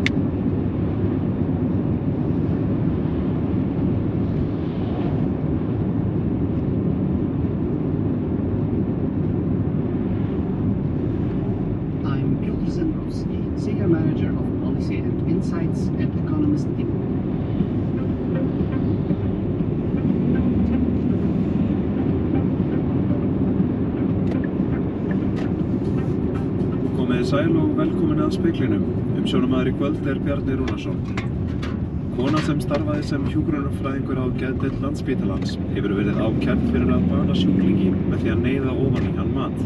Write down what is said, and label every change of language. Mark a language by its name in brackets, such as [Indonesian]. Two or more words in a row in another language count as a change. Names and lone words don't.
[English] Senior Manager of Policy and Insights at Economist Inc. [Icelandic] Komiði sæl og velkomin að Speglinum. Umsjónamaður í kvöld Bjarni Rúnarsson. Kona sem starfaði sem hjúkrunarfræðingur á geðdeild Landspítalans hefur verið ákærð fyrir að bana sjúklingi með því að neyða ofan í hann mat.